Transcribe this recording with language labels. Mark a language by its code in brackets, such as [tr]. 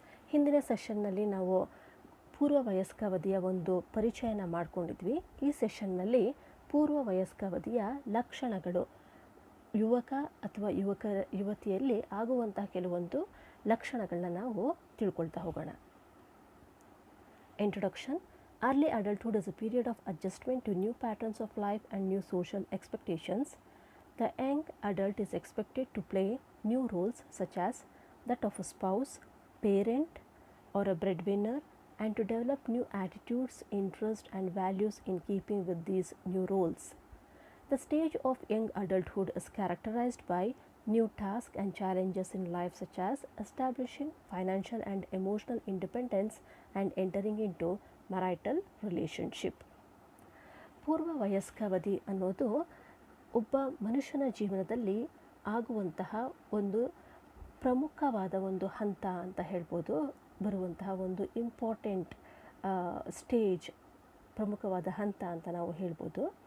[kn] ಹಿಂದಿನ ಸೆಷನ್ನಲ್ಲಿ ನಾವು ಪೂರ್ವ ವಯಸ್ಕಾವಧಿಯ ಒಂದು ಪರಿಚಯನ ಮಾಡಿಕೊಂಡಿದ್ವಿ. ಈ ಸೆಷನ್ನಲ್ಲಿ ಪೂರ್ವ ವಯಸ್ಕಾವಧಿಯ ಲಕ್ಷಣಗಳು, ಯುವಕ ಅಥವಾ ಯುವತಿಯಲ್ಲಿ ಆಗುವಂತಹ ಕೆಲವೊಂದು ಲಕ್ಷಣಗಳನ್ನ ನಾವು ತಿಳ್ಕೊಳ್ತಾ ಹೋಗೋಣ. [en] Introduction. Early adulthood is a period of adjustment to new patterns of life and new social expectations. The young adult is expected to play new roles such as that of a spouse, parent, or a breadwinner, and to develop new attitudes, interests, and values in keeping with these new roles. The stage of young adulthood is characterized by new tasks and challenges in life such as establishing financial and emotional independence and entering into marital relationship. [kn] ಪೂರ್ವ ವಯಸ್ಕಾವಧಿ ಅನ್ನೋದು ಒಬ್ಬ ಮನುಷ್ಯನ ಜೀವನದಲ್ಲಿ ಆಗುವಂತಹ ಒಂದು ಪ್ರಮುಖವಾದ ಒಂದು ಹಂತ ಅಂತ ಹೇಳ್ಬೋದು. ಬರುವಂತಹ ಒಂದು [en] important stage, [kn] ಪ್ರಮುಖವಾದ ಹಂತ ಅಂತ ನಾವು ಹೇಳ್ಬೋದು.